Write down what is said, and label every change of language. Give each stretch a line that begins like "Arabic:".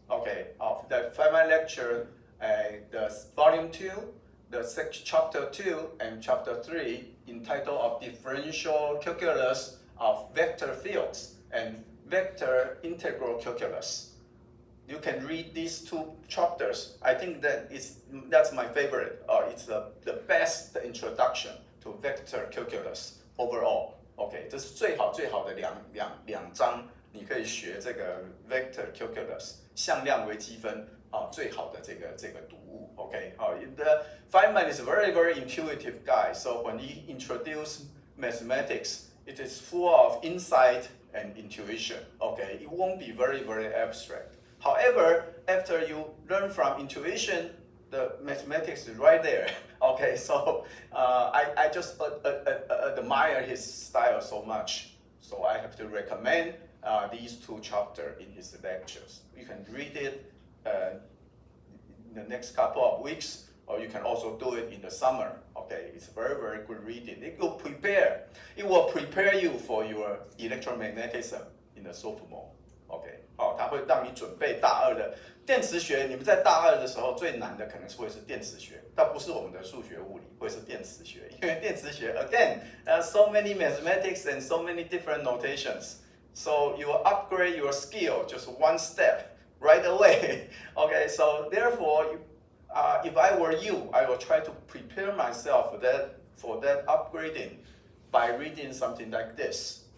English: Okay, of the Feynman lecture, the volume 2, the chapter 2 and chapter 3 entitled of differential calculus of vector fields and vector integral calculus. You can read these 2 chapters. I think that's my favorite. It's the best introduction to vector calculus overall.
Chinese: OK， 这是最好的两章，你可以学这个
English: vector calculus
Chinese: 向量微积分最好的这个读物。
English: OK， the Feynman is a very intuitive guy. So when he introduced mathematics, it is full of insight and intuition. Okay, it won't be very abstract. However, after you learn from intuition, the mathematics is right there. Okay, so I just admire his style so much. So I have to recommend these 2 chapters in his lectures. You can read it in the next couple of weeks, or you can also do it in the summer. Okay, it's very good reading. It will prepare you for your electromagnetism in the sophomore.
Chinese: OK， 它会让你准备大2的电磁学。你们在大2的时候最难的可能会是电磁学，但不是我们的数学物理，会是电磁学。因为电磁学
English: again, so many mathematics and so many different notations. So you will upgrade your skill just one step right away. Okay, so therefore, if I were you, I will try to prepare myself for that upgrading by reading something like this.